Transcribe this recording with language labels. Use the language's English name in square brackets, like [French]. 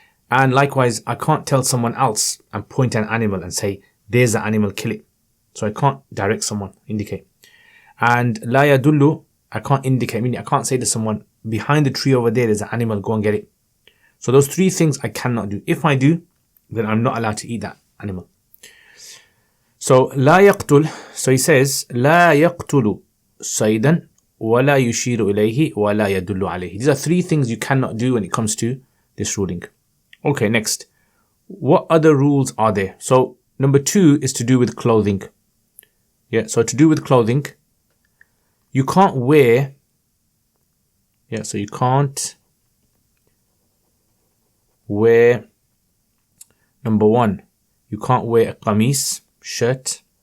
[English] And likewise, I can't tell someone else and point at an animal and say, there's an animal, kill it. So I can't direct someone, indicate. And la yadullu, I can't indicate, meaning I can't say to someone, behind the tree over there, there's an animal, go and get it. So those 3 things I cannot do. If I do, then I'm not allowed to eat that animal. [Arabic] So لا يقتل, [English] so he says [Arabic] لا يقتل صيدا ولا يشير إليه ولا يدل عليه. [English] These are three things you cannot do when it comes to this ruling. Okay, next. What other rules are there? So number 2 is to do with clothing. Yeah, so to do with clothing, you can't wear, so you can't wear, number 1, you can't wear a qamis, shirt.